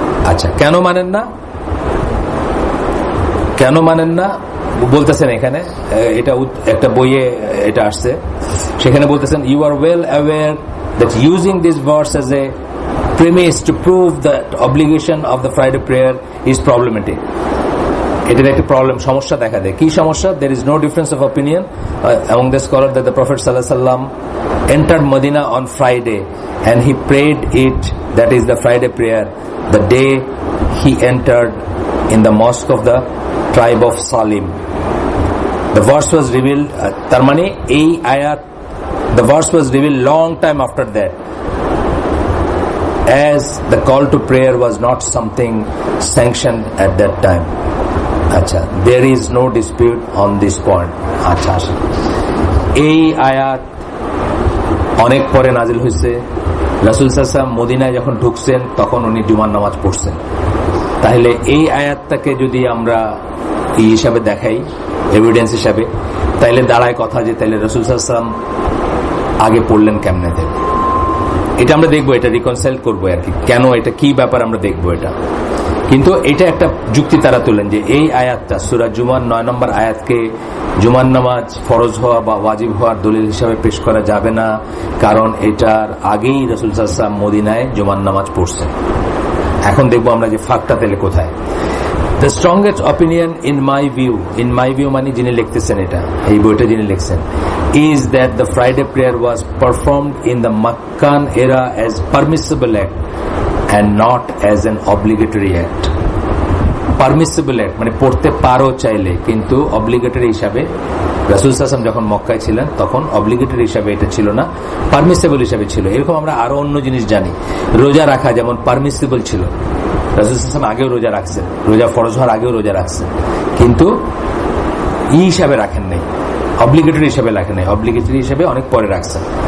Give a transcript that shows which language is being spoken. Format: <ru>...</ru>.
<bn>আচ্ছা কেন মানেন না বলতেছেন এখানে, এটা একটা বইয়ে এটা আসছে, সেখানে বলতেছেন</bn> <en>You are well aware that using this verse as a premise to prove that obligation of the Friday prayer is problematic.</en> <bn>এটার একটা প্রবলেম, সমস্যা দেখা দেয়। কি সমস্যা?</bn> <en>There is no difference of opinion among the scholars that the Prophet sallallahu alaihi wasallam entered Medina on Friday and he prayed it, that is the Friday prayer, the day he entered in the mosque of the tribe of Salim. The verse was revealed,</en> <bn>তার মানে এই আয়াত,</bn> <en>the verse was revealed long time after that, as the call to prayer was not something sanctioned at that time. Acha, there is no dispute on this point.</en> <bn>Acha, এই আয়াত অনেক পরে নাজিল হয়েছে। রাসূল সাল্লাল্লাহু আলাইহি ওয়াসাল্লাম মদিনায় যখন ঢুকছেন তখন উনি জুমার নামাজ পড়ছেন। তাহলে এই আয়াতটাকে যদি আমরা এই হিসাবে দেখাই, এভিডেন্স হিসাবে, তাইলে দাঁড়ায় কথা যে তাইলে রাসূল সাল্লাল্লাহু আলাইহি ওয়াসাল্লাম আগে পড়লেন কেমনে দেবে। এটা আমরা দেখবো, এটা রিকনসাইল করবো আর কি, কেন এটা কি ব্যাপার আমরা দেখবো এটা। কিন্তু এটা একটা যুক্তি তারা তুলেন যে এই আয়াতটা সূরা জুমার 9 নম্বর আয়াতকে জুমার নামাজ ফরজ হওয়া বা ওয়াজিব হওয়ার দলিল হিসাবে পেশ করা যাবে না, কারণ এটার আগেই রাসূল সাল্লাল্লাহু আলাইহি ওয়াসাল্লাম মদিনায় জুমার নামাজ পড়ছেন। এখন দেখবো আমরা যে ফাঁকটা তাহলে কোথায়।</bn> <en>The strongest opinion in my view</en> <bn>মানে যিনি লিখতেছেন এটা, এই বইটা যিনি লিখছেন,</bn> <en>is that the Friday prayer was performed in the Meccan era as permissible act and not as an obligatory act.</en> <bn>Permissible act মানে পড়তে পারো চাইলে, কিন্তু obligatory হিসাবে রাসূল সাল্লাল্লাহু আলাইহি ওয়াসাল্লাম যখন মক্কায় ছিলেন তখন obligatory হিসাবে এটা ছিল না, পারমিসিবল হিসাবে ছিল। এরকম আমরা আরো অন্য জিনিস জানি, রোজা রাখা যেমন পারমিসিবল ছিল, রাসূল সাল্লাল্লাহু আলাইহি ওয়াসাল্লাম আগেও রোজা রাখছেন, রোজা ফরজ হওয়ার আগেও রোজা রাখছেন, কিন্তু হিসাবে রাখেন নাই, অব্লিগেটরি হিসাবে রাখেন নাই, অব্লিগেটরি হিসাবে অনেক পরে রাখছেন।</bn>